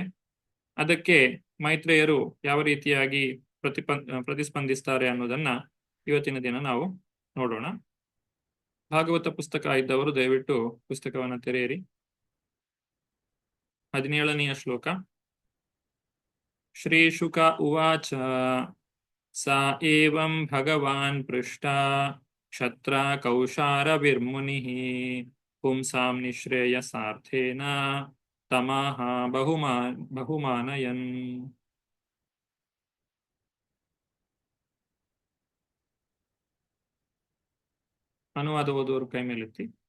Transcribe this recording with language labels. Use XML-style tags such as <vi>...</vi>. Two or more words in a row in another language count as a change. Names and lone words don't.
<kn>ಅದಕ್ಕೆ ಮೈತ್ರೇಯರು ಯಾವ ರೀತಿಯಾಗಿ ಪ್ರತಿಸ್ಪಂದಿಸ್ತಾರೆ ಅನ್ನೋದನ್ನ ಇವತ್ತಿನ ದಿನ ನಾವು ನೋಡೋಣ. ಭಾಗವತ ಪುಸ್ತಕ ಇದ್ದವರು ದಯವಿಟ್ಟು ಪುಸ್ತಕವನ್ನು ತೆರೆಯಿರಿ. 17ನೆಯ ಶ್ಲೋಕ.</kn> <sa>ಶ್ರೀ ಶುಕ ಉವಾಚ ಸಾ ಏವಂ ಭಗವಾನ್ ಪೃಷ್ಟ ಕ್ಷತ್ರ ಕೌಶಾರವಿರ್ಮುನಿಃ ಪುಂಸಾಂ ನಿಶ್ರೇಯಸಾರ್ಥೇನ ತಮಾಹ ಬಹುಮಾನಯನ್.</sa> <kn>ಅನುವಾದ ಓದುವರು ಕೈ ಮೇಲೆತ್ತಿ.</kn>